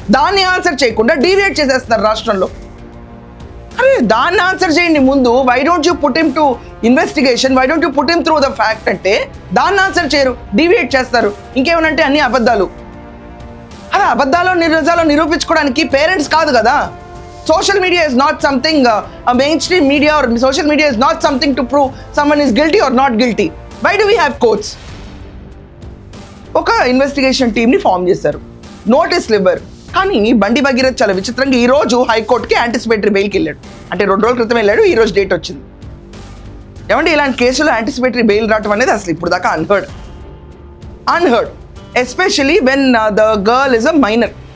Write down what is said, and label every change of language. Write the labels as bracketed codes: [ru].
[te] దాన్ని ఆన్సర్ చేయకుండా డీవియేట్ చేసేస్తున్నారు రాష్ట్రంలో. అరే దాన్ని ఆన్సర్ చేయండి ముందు. [en] why don't you put him to investigation, why don't you put him through the fact [te] అంటే దాన్ని ఆన్సర్ చేయరు, డీవియేట్ చేస్తారు. ఇంకేమనంటే అన్ని అబద్ధాలు. అదే అబద్ధాలు నిజాలు నిరూపించుకోవడానికి పేరెంట్స్ కాదు కదా, [en] social media is not something, a mainstream media or social media is not something to prove someone is guilty or not guilty. Why do we have courts? [te] ఒక ఇన్వెస్టిగేషన్ టీమ్ని ఫామ్ చేశారు, నోటీసులు ఇవ్వరు. కానీ బండి భగీరథ్ చాలా విచిత్రంగా ఈరోజు హైకోర్టుకి యాంటిసిపేటరీ బెయిల్కి వెళ్ళాడు. అంటే 2 రోజుల క్రితం వెళ్ళాడు, ఈరోజు డేట్ వచ్చింది. ఏమంటే ఇలాంటి కేసులో యాంటిసిపేటరీ బెయిల్ రావటం అనేది అసలు ఇప్పుడు దాకా unheard, [en] Especially when the girl is a minor.